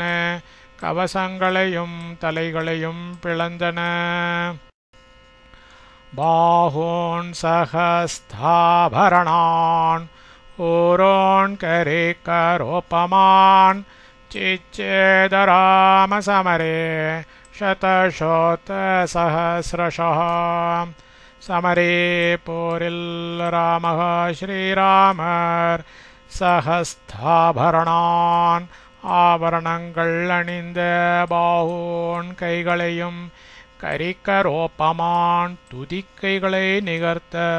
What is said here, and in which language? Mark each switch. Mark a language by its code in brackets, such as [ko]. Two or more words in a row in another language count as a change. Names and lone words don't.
[ta] கவசங்களையும் தலைகளையும் பிளந்தன. [sa] बाहून् सहस्ताभरणान् ऊरून् करिकरोपमान् चिच्छेद रामः समरे शतशोत सहस्रशः. [ta] समरे போரில் ராமः ஸ்ரீராமர் சகஸ்தாபரணான் ஆபரணங்கள் அணிந்த பாஹூன் கைகளையும் கரிகரோபமான் துதிக்கைகளை நிகர்த்த